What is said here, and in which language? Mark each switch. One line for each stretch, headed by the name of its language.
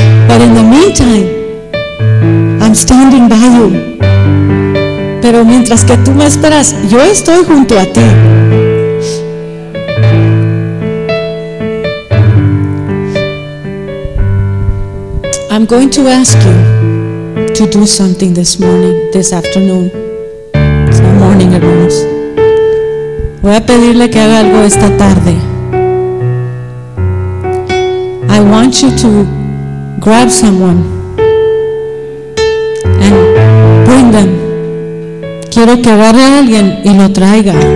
English: But in the meantime, I'm standing by you.
Spanish: Pero mientras que tú me esperas, yo estoy junto a ti.
English: I'm going to ask you to do something this morning, this afternoon. It's the morning, hermanos.
Spanish: Voy a pedirle que haga algo esta tarde.
English: I want you to grab someone and bring them.
Spanish: Quiero que agarre a alguien y lo traiga.